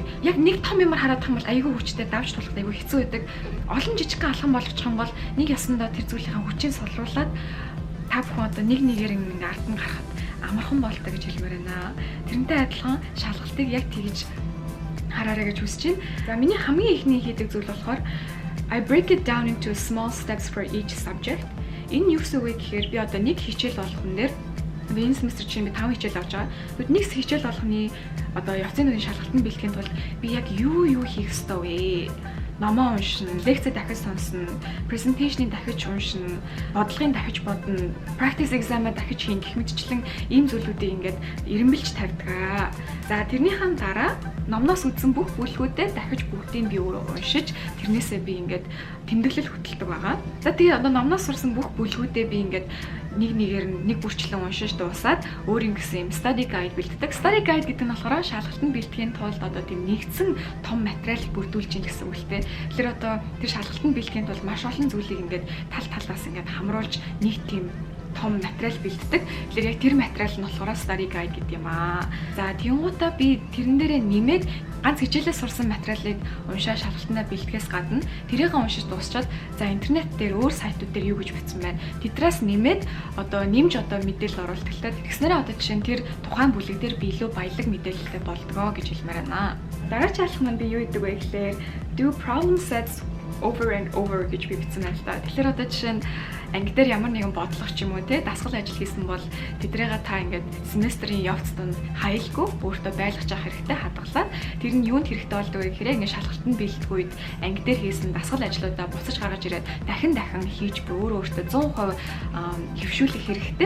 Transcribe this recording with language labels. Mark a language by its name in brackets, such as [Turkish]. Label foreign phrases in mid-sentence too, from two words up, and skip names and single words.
[Mongolian] Яг нэг том юмар хараад байгаа бол айгүй хүчтэй давж тулах айгүй хэцүү байдаг. Олон жижигхэн алхам болгочих юм бол нэг ясандаа тэр зүйлийнхаа хүчийг солиулаад та бүхэн одоо нэг нэгээр ингээ ардан гарахад амархан болтой гэж хэлмээр байна. Тэрнтэй адилхан шалгалтыг яг тэгж хараарай гэж хүсэж байна. За миний хамгийн ихний хийдэг зүйл болохоор [English] I break it down into small steps for each subject. [Mongolian] Энэ юу гэсэн үг вэ гэхээр би одоо нэг хичээл болгон дээр энэ семестр чинь би 5 хичээл авч байгаа. Тэгвэл нэг хичээл болгоны одоо явцын нүрийн шалгалтанд бэлтгэхийн тулд би яг юу хийх ёстой вэ? Номоо уншина, лекцээ дахиж сонсно, презентацийг дахиж уншина, бодлогын дахиж бодно, [English] practice exam- [Mongolian] а дахиж хийн гэх мэтчлэн ийм зүйлүүдийг ингээд эренбэлж тавьдаг. За тэрнийхэн дараа номноос үзсэн бүх бүлгүүдэд дахиж бүгдийг би өөрөө уншиж тэрнээсээ би ингээд тэмдэглэл хөтэлдэг байгаа. За тэгээ одоо номноос сурсан бүх бүлгүүдээ би ингээд нэг нэгээр нэг бүрчлэн уншиж дуусаад өөр ингэсэн юм [English] study guide [Mongolian] бэлддэг. [English] Study guide [Mongolian] гэдэг нь болохоор шалгалтанд бэлтгэхийн тулд одоо тийм нэгдсэн том материал бүрдүүлж ийн гэсэн үгтэй. Тэгэхээр одоо тэр шалгалтанд бэлтгэхийн тулд маш олон зүйлийг ингээд тал талаас ингээд хамруулж нэг тийм том материал бэлддэг. Тэгэхээр яг тэр материал нь болохоор [English] study guide [Mongolian] гэдэг юм аа. За тиймгуудаа би тэрэн дээрээ нэмээд ганц хичээлээс сурсан материалыг уншаа шалгалтнаа бэлтгэхээс гадна тэрийг уншиж дуусчаад за интернет дээр өөр сайтууд дээр юу гэж бичсэн байна. Тэдрээс нэмээд одоо нэмж одоо мэдээлэл оруулалт хэлтэй. Тэгснээрээ одоо жишээ нь тэр тухайн бүлэг дээр би илүү баялаг мэдээлэлтэй болдгоо гэж хэлмээр байна. Дараагийн алхам маань би юу гэдэг вэ гэхээр [English] do problem sets over and over [Mongolian] гэж би бичсэн байна л да. Тэгэхээр одоо жишээ нь анги дээр ямар нэгэн бодлого ч юм уу те дасгал ажил хийсэн бол тэдрээгээ та ингээд семестрийн явц донд хаялгүй өөртөө байлгаж авах хэрэгтэй хадгалаад тэр нь юунд хэрэгтэй болдог вэ гэхээр ингээд шалгалтанд бэлдэх үед анги дээр хийсэн дасгал ажлуудаа буцаж гаргаж ирээд дахин хийж өөртөө 100% хөвшүүлэх хэрэгтэй.